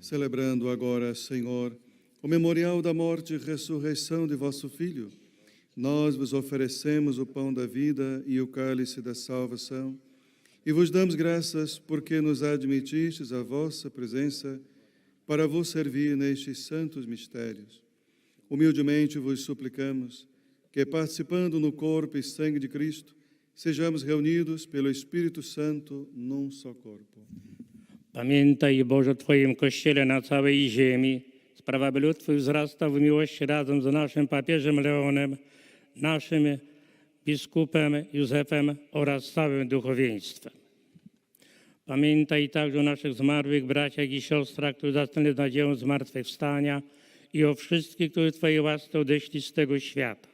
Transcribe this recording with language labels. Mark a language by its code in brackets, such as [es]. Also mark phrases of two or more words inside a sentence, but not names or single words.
[pt] Celebrando agora, Senhor, o memorial da morte e ressurreição de vosso Filho, nós vos oferecemos o pão da vida e o cálice da salvação, e vos damos graças porque nos admitistes a vossa presença para vos servir nestes santos mistérios. Humildemente vos suplicamos que, participando no corpo e sangue de Cristo, sejamos reunidos pelo Espírito Santo num só corpo. [pl] Pamiętaj, Boże, o Twoim Kościele na całej ziemi. Sprawa, by lud Twój wzrastał w miłości razem z naszym papieżem Leonem, naszym biskupem Józefem oraz całym duchowieństwem. Pamiętaj także o naszych zmarłych braciach i siostrach, którzy zasnęli z nadzieją zmartwychwstania i o wszystkich, którzy Twojej łasce odeszli z tego świata.